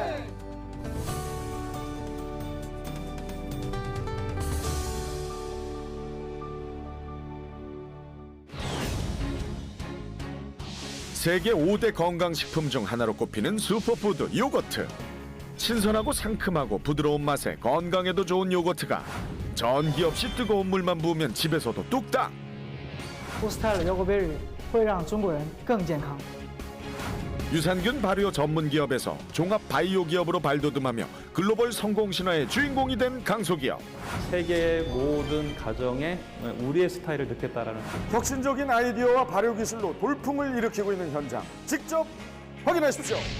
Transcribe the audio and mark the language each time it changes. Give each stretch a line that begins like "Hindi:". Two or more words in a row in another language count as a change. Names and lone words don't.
Korean: 세계 5대 건강식품 중 하나로 꼽히는 슈퍼푸드 요거트. 신선하고 상큼하고 부드러운 맛에 건강에도 좋은 요거트가 전기 없이 뜨거운 물만 부으면 집에서도 뚝딱.
Chinese: 波斯泰尔腰果贝瑞会让中国人更健康。
Korean: 유산균 발효 전문 기업에서 종합 바이오 기업으로 발돋움하며 글로벌 성공 신화의 주인공이 된 강소기업. 세계의 모든 가정에 우리의 스타일을 넣겠다라는 혁신적인 아이디어와 발효 기술로 돌풍을 일으키고 있는 현장 직접 확인하십시오.